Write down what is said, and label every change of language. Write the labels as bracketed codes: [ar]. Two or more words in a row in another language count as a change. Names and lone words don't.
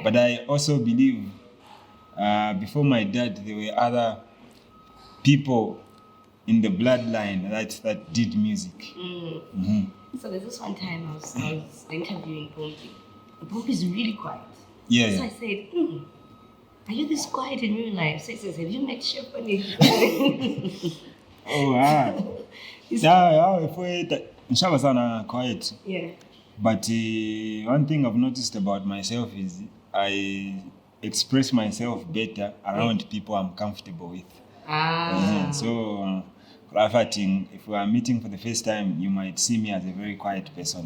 [en] But I also believe before my dad, there were other people in the bloodline that did music. So there's this one time I was interviewing Pompi. Pompi is really quiet. Yeah. So I said, are you this quiet in real life? So he says, have you met Shepherd? [bem] Oh, Nshaba sana quiet. [en] Yeah. But one thing I've noticed about myself is I express myself better around people I'm comfortable with. So, if we are meeting for the first time, you might see me as a very quiet person.